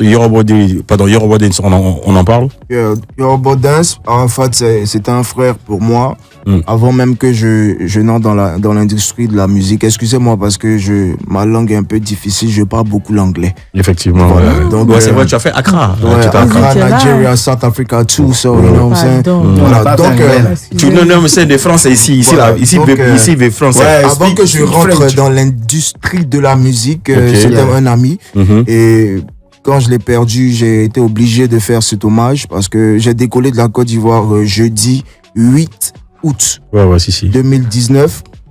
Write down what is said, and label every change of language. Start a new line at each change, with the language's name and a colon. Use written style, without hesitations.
French: Yoruba Dance, on en parle? Yoruba Dance, Arafat, c'est un frère pour moi. Avant même que je n'entre dans l'industrie de la musique. Excusez-moi parce que ma langue est un peu difficile, je parle beaucoup l'anglais. Effectivement. Voilà. Donc, c'est vrai, tu as fait Accra.
English: Accra, Nigeria, South Africa, too. So, you know what I'm saying?
French: Voilà, donc, non, mais c'est des Français ici, des Français. Avant que je rentre dans l'industrie de la musique, c'était un ami. Et quand je l'ai perdu, j'ai été obligé de faire cet hommage parce que j'ai décollé de la Côte d'Ivoire jeudi 8 août 2019.